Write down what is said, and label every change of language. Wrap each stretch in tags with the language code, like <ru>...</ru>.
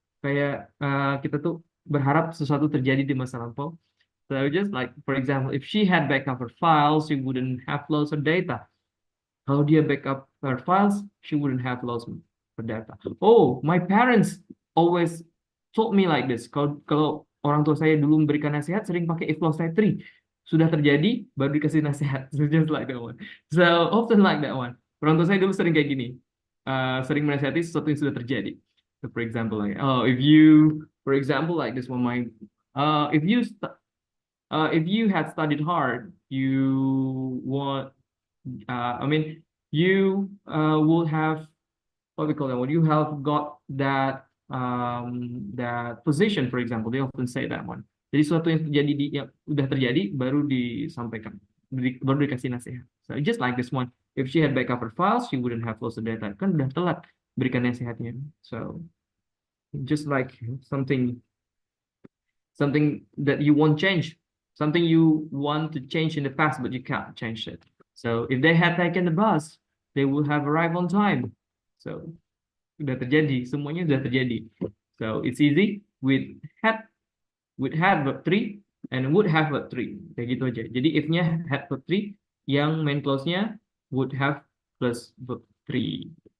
<id>Kayak kita tuh berharap sesuatu terjadi di masa lampau.</id> <en>So just like, for example, if she had backup her files, she wouldn't have lots of data.</en> <id>Kalau dia</id> <en>backup her files, she wouldn't have lots of data. Oh, my parents always told me like this.</en> <id>Kalau orang tua saya dulu memberikan nasihat, sering pakai if clause type 3. Sudah terjadi, baru dikasih nasihat.</id> <en>So just like that one. So often like that one.</en> <id>Orang tua saya dulu sering kayak gini. Sering menasihati sesuatu yang sudah terjadi.</id> <en>So for example, like, oh, if you, for example, like this one, if you had studied hard, you want, I mean, you will have what we call that. What you have got that that position, for example, they often say that one.</en> <id>Jadi sesuatu yang terjadi yang udah terjadi baru disampaikan, baru dikasih nasihat.</id> <en>So just like this one, if she had backup her files, she wouldn't have lost the data.</en> <id>Kan udah telat berikan nasihatnya.</id> <en>So just like something that you won't change, something you want to change in the past, but you can't change it. So if they had taken the bus, they would have arrived on time.</en> <id>So udah terjadi, semuanya udah terjadi.</id> <en>So it's easy with had verb 3 and would have verb 3.</en> <id>Kayak gitu aja. Jadi if-nya had verb 3, yang main clause-nya would have plus verb 3.</id>